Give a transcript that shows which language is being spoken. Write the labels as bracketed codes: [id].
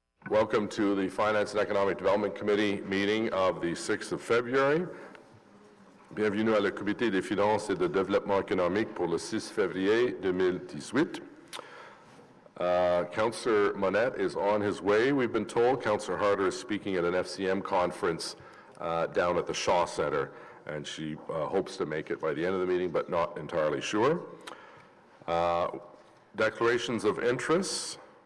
[en] Welcome to the Finance and Economic Development Committee meeting of the 6th of February. [fr] Bienvenue à le Comité des finances et de développement économique pour le 6 février 2018. [en] Councillor Monette is on his way, we've been told. Councillor Harder is speaking at an FCM conference down at the Shaw Centre, and she hopes to make it by the end of the meeting, but not entirely sure. Declarations of interest.